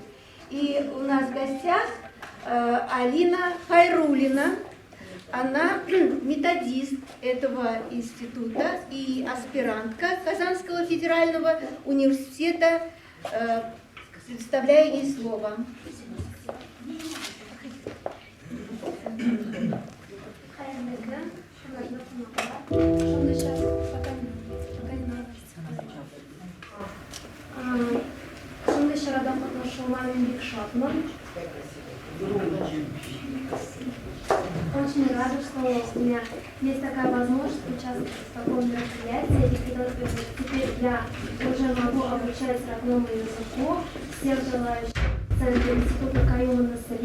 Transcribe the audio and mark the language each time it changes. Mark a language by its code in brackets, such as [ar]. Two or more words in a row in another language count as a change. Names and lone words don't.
[ru] И у нас в гостях Алина Хайрулина. Она методист этого института и аспирантка Казанского федерального университета. Предоставляю ей слово. [tt] Шундай шарада катнашуларым бик шатмын. [ru] Очень рада, что у меня есть такая возможность участвовать в таком мероприятии. И теперь я уже могу обучать родному языку всех желающих в Центре Института Каюма Насыри.